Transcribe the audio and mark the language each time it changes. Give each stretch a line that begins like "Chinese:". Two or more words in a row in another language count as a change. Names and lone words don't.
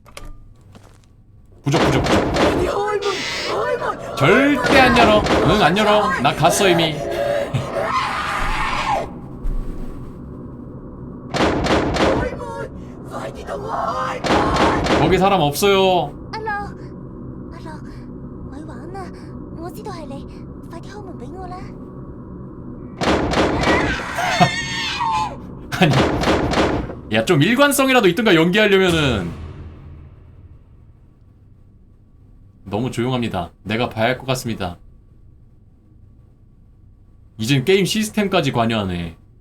Korean: 부적. 절대 안 열어. 응, 안 열어. 나 갔어, 이미. 거기 사람 없어요.
Cantonese: 阿樂，咪玩啊！我知道係你，快啲開門俾我啦！
Korean: 아니, 야, 좀 일관성이라도 있던가 연기하려면은. 너무 조용합니다. 내가 봐야 할 것 같습니다. 이젠 게임 시스템까지 관여하네.